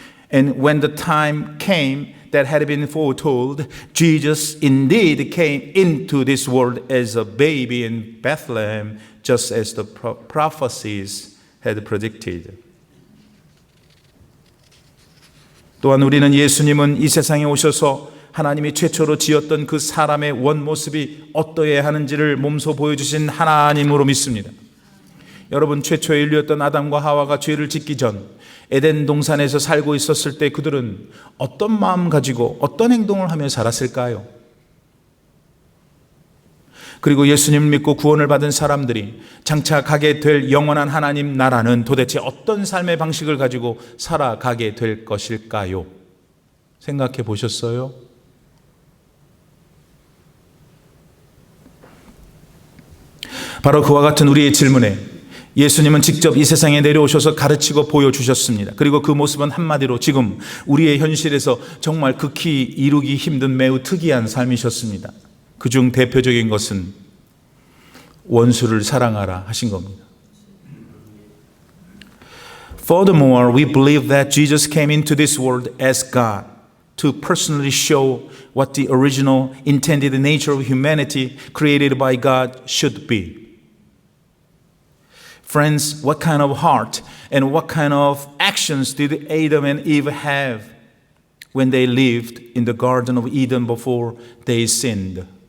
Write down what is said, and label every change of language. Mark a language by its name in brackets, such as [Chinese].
[English] And when the time came that had been foretold, Jesus indeed came into this world as a baby in Bethlehem, just as the prophecies had predicted. [Korean] 또한 우리는 예수님은 이 세상에 오셔서 하나님이 최초로 지었던 그 사람의 원모습이 어떠해야 하는지를 몸소 보여주신 하나님으로 믿습니다. 여러분, 최초의 인류였던 아담과 하와가 죄를 짓기 전 에덴 동산에서 살고 있었을 때 그들은 어떤 마음 가지고 어떤 행동을 하며 살았을까요? 그리고 예수님을 믿고 구원을 받은 사람들이 장차 가게 될 영원한 하나님 나라는 도대체 어떤 삶의 방식을 가지고 살아가게 될 것일까요? 생각해 보셨어요? 바로 그와 같은 우리의 질문에 예수님은 직접 이 세상에 내려오셔서 가르치고 보여주셨습니다. 그리고 그 모습은 한마디로 지금 우리의 현실에서 정말 극히 이루기 힘든 매우 특이한 삶이셨습니다. 그중 대표적인 것은 원수를 사랑하라 하신 겁니다. [English] Furthermore, we believe that Jesus came into this world as God to personally show what the original intended nature of humanity created by God should be. Friends, what kind of heart and what kind of actions did Adam and Eve have when they lived in the Garden of Eden before they sinned?